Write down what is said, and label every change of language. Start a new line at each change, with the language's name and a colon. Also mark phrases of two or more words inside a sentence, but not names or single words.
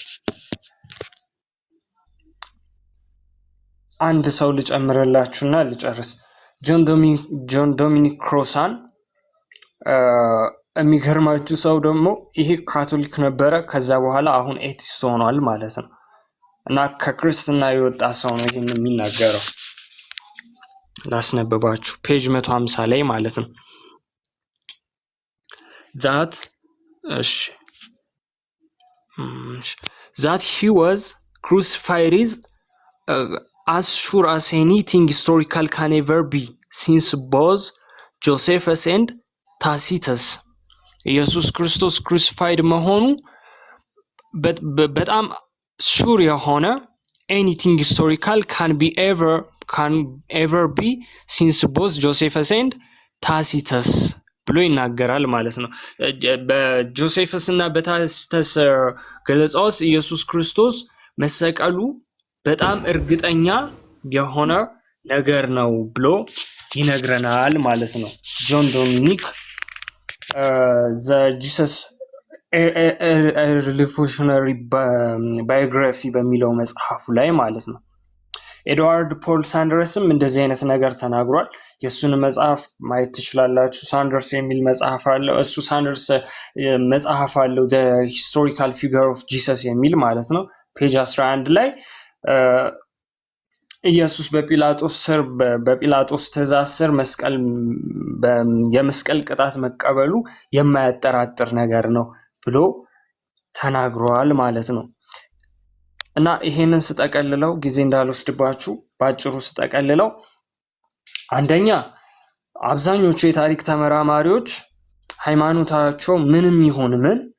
Amharic: አንድ ሰው ልጨምርላችሁና ልጨርስ። ጆን ዶሚኒክ ክሮሳን የሚገርማችሁ ሰው ደግሞ ይሄ ካቶሊክ ነበረ፣ ከዛ በኋላ አሁን ኤቲስት ሆኗል ማለት ነው። እና ከክርስትና የወጣ ሰው ነው ይሄን የሚናገረው። ላስነበባችሁ ፔጅ 150 ላይ ማለት ነው።
English: that he was crucified is as sure as anything historical can ever be since both Josephus and Tacitus
Amharic: ኢየሱስ ክርስቶስ crucified መሆኑ በጣም ሹር የሆነ
English: anything historical can ever be since both Josephus and Tacitus
Amharic: ብሎ ይናገራል ማለት ነው። በጆሴፈስ እና በታሲተስ ገለጻውስ ኢየሱስ ክርስቶስ መሰቀሉ በጣም እርግጠኛ የሆነ ነገር ነው ብሎ ይነግረናል ማለት ነው። ጆን ዶሚኒክ the Jesus revolutionary biography በሚለው መጽሐፉ ላይ ማለት ነው። ኤድዋርድ ፖል ሳንደርስም እንደዚህ አይነት ነገር ተናግሯል። የሱን መጽሐፍ ማየት ትችላላችሁ። ሳንደርስ የሚል መጽሐፍ አለው። እሱ ሳንደርስ መጽሐፍ አለው the historical figure of Jesus የሚል ማለት ነው። ፔጅ 11 ላይ ኢየሱስ በጲላጦስ ትእዛዝ ስር የመስቀል ቅጣት መቀበሉ የማያጠራጥር ነገር ነው ብሎ ተናግሯል ማለት ነው። እና ይሄንን ስጠቀልለው ጊዜ እንዳልወስድባችሁ ባጭሩ ስጠቀልለው አንደኛ አብዛኞቹ የታሪክ ተመራማሪዎች ሃይማኖታቸው ምንም ይሁን ምን